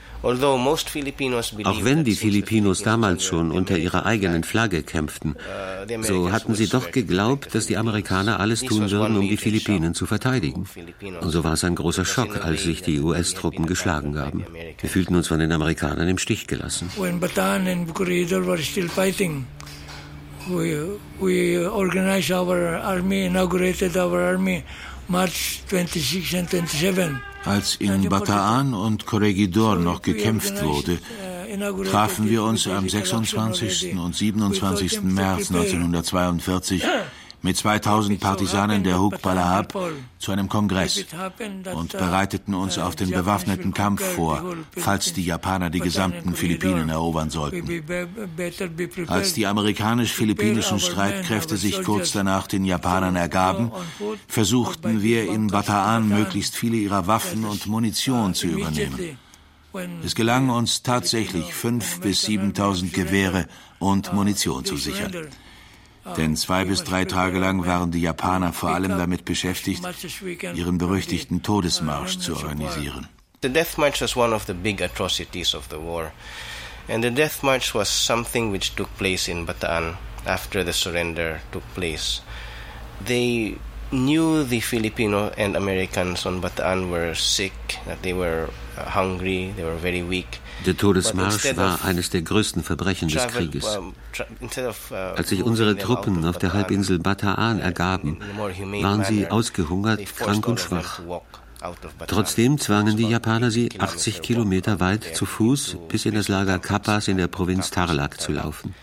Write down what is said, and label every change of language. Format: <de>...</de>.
<de>Auch wenn die Filipinos damals schon unter ihrer eigenen Flagge kämpften, so hatten sie doch geglaubt, dass die Amerikaner alles tun würden, um die Philippinen zu verteidigen. Und so war es ein großer Schock, als sich die US-Truppen geschlagen haben. Wir fühlten uns von den Amerikanern im Stich gelassen.</de> <en>When Bataan and Bukharidar were still fighting, we organized our army, inaugurated our army March 26 and 27.</en> <de>Als in Bataan und Corregidor noch gekämpft wurde, trafen wir uns am 26. und 27. März 1942 mit 2000 Partisanen der Huk Palahap zu einem Kongress und bereiteten uns auf den bewaffneten Kampf vor, falls die Japaner die gesamten Philippinen erobern sollten. Als die amerikanisch-philippinischen Streitkräfte sich kurz danach den Japanern ergaben, versuchten wir in Bataan möglichst viele ihrer Waffen und Munition zu übernehmen. Es gelang uns tatsächlich, 5.000 bis 7.000 Gewehre und Munition zu sichern. Denn 2 bis 3 Tage lang waren die Japaner vor allem damit beschäftigt, ihren berüchtigten Todesmarsch zu organisieren.</de> <en>The Death March was one of the big atrocities of the war, and the Death March was something which took place in Bataan after the surrender took place. They knew the Filipino and Americans on Bataan were sick, that they were hungry, they were very weak.</en> <de>Der Todesmarsch war eines der größten Verbrechen des Krieges. Als sich unsere Truppen auf der Halbinsel Bataan ergaben, waren sie ausgehungert, krank und schwach. Trotzdem zwangen die Japaner sie 80 Kilometer weit zu Fuß bis in das Lager Kapas in der Provinz Tarlac zu laufen.</de>